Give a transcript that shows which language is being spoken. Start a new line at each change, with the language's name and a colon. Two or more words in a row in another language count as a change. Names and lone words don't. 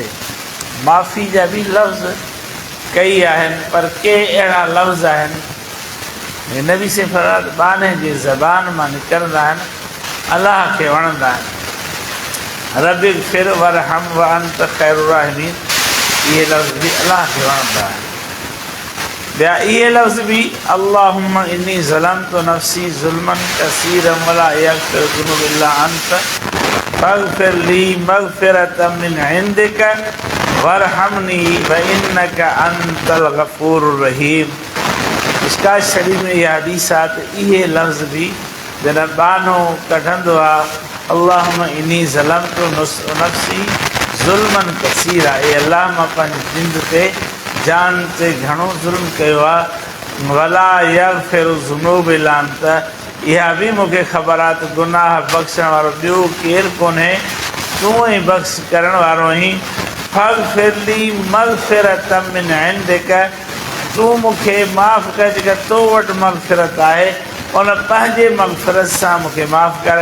Sindhi: माफ़ी जा बि लफ़्ज़ कई आहिनि, पर के अहिड़ा लफ़्ज़ आहिनि नबी से फरमायो बाने जी ज़बान मां निकिरंदा आहिनि, अलाह खे वणंदा आहिनि।
Arabic: رب اغفر وارحم وأنت خير الراحمين,
Sindhi: इहे लफ़्ज़ बि अलाह खे वणंदा आहिनि। ॿिया इहे लफ़्ज़ बि
Arabic: اللهم إني ظلمت نفسي ظلما كثيرا ولا يغفر الذنوب إلا أنت فاغفر لي مغفرة من عندك وارحمني إنك أنت الغفور الرحيم.
Sindhi: इश्कात शरीफ़ में इहा हदीस आहे त इहे लफ़्ज़ बि जॾहिं बानो कढंदो आहे,
Arabic: اللهم إني ظلمت نفسي ظلما كثيرا,
Sindhi: ए अलाह मां पंहिंजी जिंद ते जान ते घणो ज़ुल्म कयो आहे।
Arabic: ولا يغفر الذنوب إلا أنت,
Sindhi: इहा बि मूंखे ख़बर आहे त गुनाह बख़्शण वारो ॿियो केरु कोन्हे, तूं ई बख़्श करण वारो आहीं।
Arabic: فاغفر لي مغفرة من عندك,
Sindhi: तूं मूंखे माफ़ु कर, जेका तो वटि मग़फ़िरत आहे उन पंहिंजे मग़फ़िरत सां मूंखे माफ़ु कर।